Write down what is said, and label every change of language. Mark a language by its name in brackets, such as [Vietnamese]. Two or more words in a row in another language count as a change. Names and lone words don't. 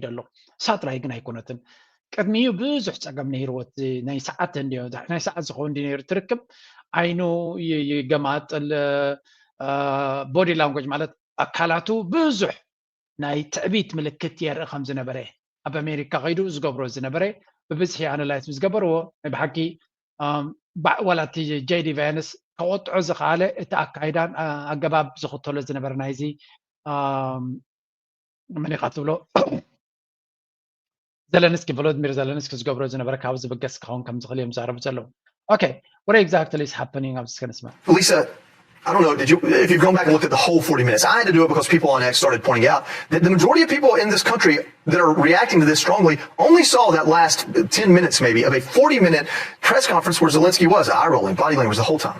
[Tigrinya] ዘሎ እሳ ጥራይ ግን ኣይኮነትን ቅድሚኡ ብዙሕ ፀገም ነይርዎት ናይ ሰዓት እንዲዮ ናይ ሰዓት ዝኸውን እንዲ ነይሩ ትርክብ ዓይኑ ይገማጥል [English] body language [Tigrinya] ማለት ኣካላቱ ብዙሕ ናይ ትዕቢት ምልክት የርኢ ከም ዝነበረ ኣብ ኣሜሪካ ከይዱ ዝገብሮ ዝነበረ ብብዝሒ ኣናላይዝ ዝገበርዎ ብሓቂ ወላቲ ጄዲ ቫንስ ከወጥዖ ዝኽኣለ እቲ ኣካይዳን ኣገባብ ዝኽተሎ ዝነበረ ናይዚ መን ኢኻ ትብሎ ዘለንስኪ ቮሎዲሚር ዘለንስኪ ዝገብሮ ዝነበረ ካብ ዝብገስ ክኸውን ከም ዝኽእል እዮም ዝዛረቡ ዘለዉ [English] Okay, what exactly is happening? I'm just going to smell. Lisa, I don't know, if you've gone back and looked at the whole 40 minutes, I had to do it because people on X started pointing out that the majority of people in this country that are reacting to this strongly only saw that last 10 minutes maybe of a 40-minute press conference where Zelensky was eye-rolling, body language the whole time.